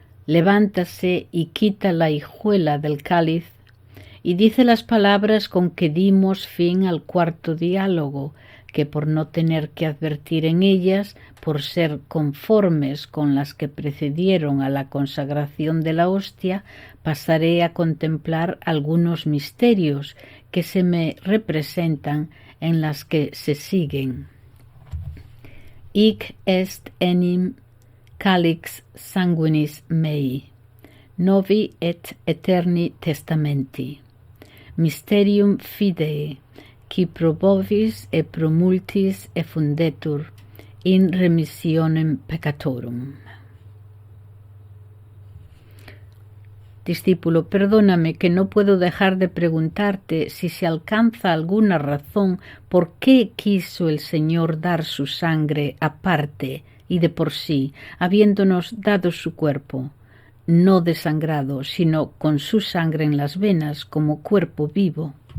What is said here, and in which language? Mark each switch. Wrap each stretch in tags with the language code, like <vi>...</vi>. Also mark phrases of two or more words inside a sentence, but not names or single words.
<es>levántase y quita la hijuela del cáliz y dice las palabras con que dimos fin al cuarto diálogo, que por no tener que advertir en ellas, por ser conformes con las que precedieron a la consagración de la hostia, pasaré a contemplar algunos misterios que se me representan en las que se siguen.</es> <la>Hic est enim calix sanguinis mei, novi et eterni testamenti, mysterium fidei, qui pro bovis e pro multis effundetur in remissionem peccatorum.</la> <es>Discípulo, perdóname que no puedo dejar de preguntarte si se alcanza alguna razón por qué quiso el Señor dar su sangre aparte y de por sí, habiéndonos dado su cuerpo, no desangrado, sino con su sangre en las venas como cuerpo vivo.</es>